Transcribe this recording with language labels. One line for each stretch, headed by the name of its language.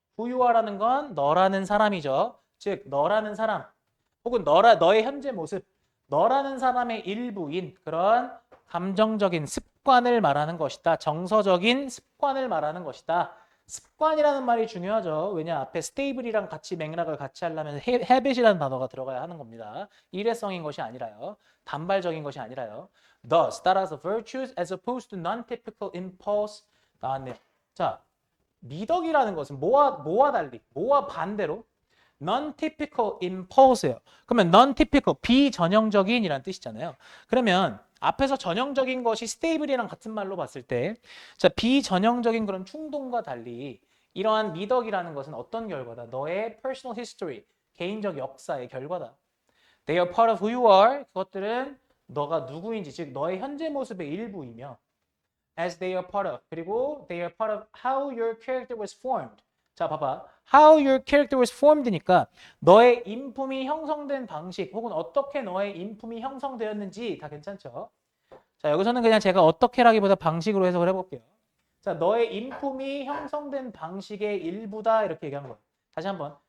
English: Who you are
Korean: 라는 건 너라는 사람이죠. 즉 너라는 사람 혹은 너의 현재 모습 너라는 사람의 일부인 그런 감정적인 습관을 말하는 것이다. 정서적인 습관을 말하는 것이다. 습관이라는 말이 중요하죠. 왜냐 앞에 stable이랑 같이 맥락을 같이 하려면 habit이라는 단어가 들어가야 하는 겁니다. 일회성인 것이 아니라요. 단발적인 것이 아니라요.
English: Thus,
Korean: 따라서
English: virtues as opposed to non-typical impulse
Korean: 나왔네요. 자, 미덕이라는 것은 뭐와 달리, 뭐와 반대로 non-typical impulse예요. 그러면 non-typical, 비전형적인이라는 뜻이잖아요. 그러면 앞에서 전형적인 것이 stable이랑 같은 말로 봤을 때, 자, 비전형적인 그런 충동과 달리 이러한 미덕이라는 것은 어떤 결과다? 너의 personal history, 개인적 역사의 결과다.
English: They are part of who you are.
Korean: 그것들은 너가 누구인지, 즉 너의 현재 모습의 일부이며
English: as they are part of.
Korean: 그리고
English: they are part of how your character was formed.
Korean: 자, 봐봐.
English: How your character was formed
Korean: 니까 너의 인품이 형성된 방식 혹은 어떻게 너의 인품이 형성되었는지 다 괜찮죠? 자, 여기서는 그냥 제가 어떻게라기보다 방식으로 해석을 해볼게요. 자, 너의 인품이 형성된 방식의 일부다 이렇게 얘기한 거예요. 다시 한번.